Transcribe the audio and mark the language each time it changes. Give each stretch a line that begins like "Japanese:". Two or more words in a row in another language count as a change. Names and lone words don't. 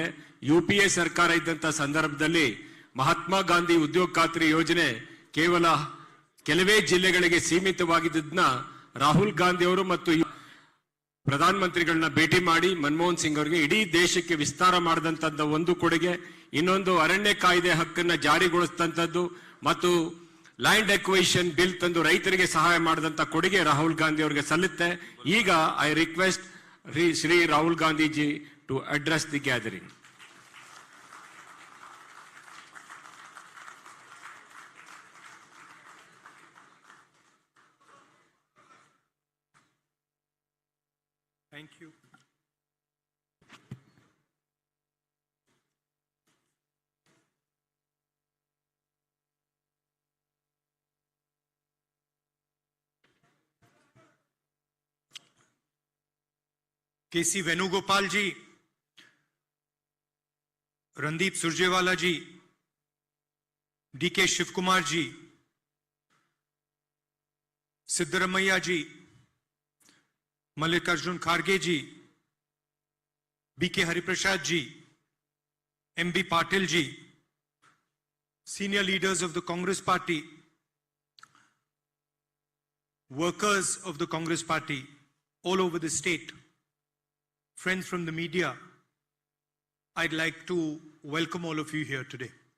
Kannada: UPA ಸರ್ಕಾರ ಇದ್ದಂತ ಸಂದರ್ಭದಲ್ಲಿ ಮಹಾತ್ಮ ಗಾಂಧಿ ಉದ್ಯೋಗ ಖಾತ್ರಿ ಯೋಜನೆ ಕೇವಲ ಕೆಲವೇ ಜಿಲ್ಲೆಗಳಿಗೆ ಸೀಮಿತವಾಗಿದ್ದನ್ನ ರಾಹುಲ್ ಗಾಂಧಿ ಅವರು ಮತ್ತು ಪ್ರಧಾನಮಂತ್ರಿಗಳನ್ನ ಭೇಟಿ ಮಾಡಿ ಮನಮೋಹನ್ ಸಿಂಗ್ ಅವರಿಗೆ ಇಡೀ ದೇಶಕ್ಕೆ ವಿಸ್ತಾರ ಮಾಡಿದಂತದ್ದು ಒಂದು ಕೊಡುಗೆ. ಇನ್ನೊಂದು ಅರಣ್ಯ ಕಾಯ್ದೆ ಹಕ್ಕನ್ನ ಜಾರಿಗೊಳಿಸಿದಂಥದ್ದು ಮತ್ತು
English: land acquisition bill
Kannada: ತಂದು ರೈತರಿಗೆ ಸಹಾಯ ಮಾಡಿದಂತ ಕೊಡುಗೆ ರಾಹುಲ್ ಗಾಂಧಿ ಅವರಿಗೆ ಸಲ್ಲುತ್ತೆ.
English: ಈಗ I request Shri Rahul Gandhiji to address the gathering. Thank you. KC Venugopal ji, Randeep Surjewala ji, DK Shivkumar ji, Siddaramaiah ji, Mallikarjun Kharge ji, BK Hariprasad ji, MB Patil ji, senior leaders of the Congress Party, workers of the Congress Party all over the state, friends from the media, I'd like to welcome all of you here today.